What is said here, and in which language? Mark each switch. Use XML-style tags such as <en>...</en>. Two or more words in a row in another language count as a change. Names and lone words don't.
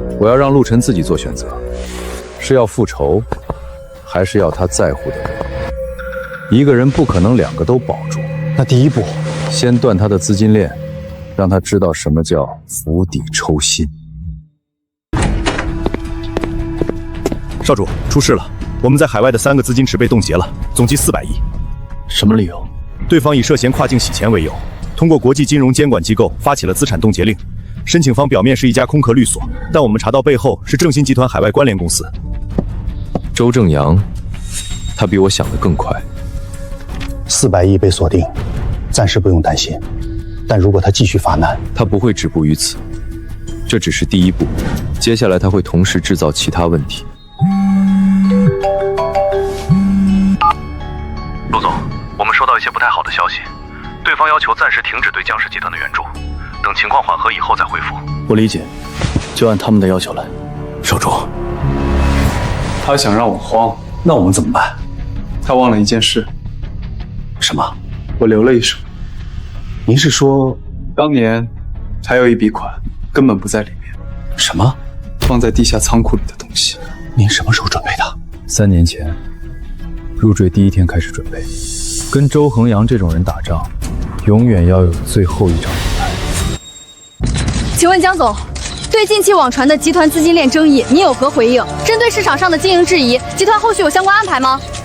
<zh>我要讓陸晨自己做選擇，是要復仇，還是要他在乎的人？一個人不可能2個都保住。那第一步，先斷他的資金鏈，讓他知道什麼叫釜底抽薪。少主，出事了！我們在海外的3 個資金池被凍結了，總計400億。什麼理由？對方以涉嫌跨境洗錢為由，通過國際金融監管機構發起了資產凍結令。申請方表面是一家空殼律所，但我們查到背後是正新集團海外關聯公司。周正陽，他比我想的更快。 400億被鎖定，暫時不用擔心。但如果他繼續發難，他不會止步於此。這只是第一步，接下來他會同時製造其他問題。陸總，我們收到一些不太好的消息，對方要求暫時停止對江氏集團的援助，等情況緩和以後再恢復。我理解，就按他們的要求來。少主，他想讓我慌，那我們怎麼辦？他忘了一件事。什麼？我留了一手。您是說，當年還有一筆款根本不在裡面？什麼？放在地下倉庫裡的東西。您什麼時候準備的？3年前，入贅第1天開始準備。跟周衡陽這種人打仗，永遠要有最後一張牌。請問江總，對近期網傳的集團資金鏈爭議，你有何回應？針對市場上的經營質疑，集團後續有相關安排嗎？</zh>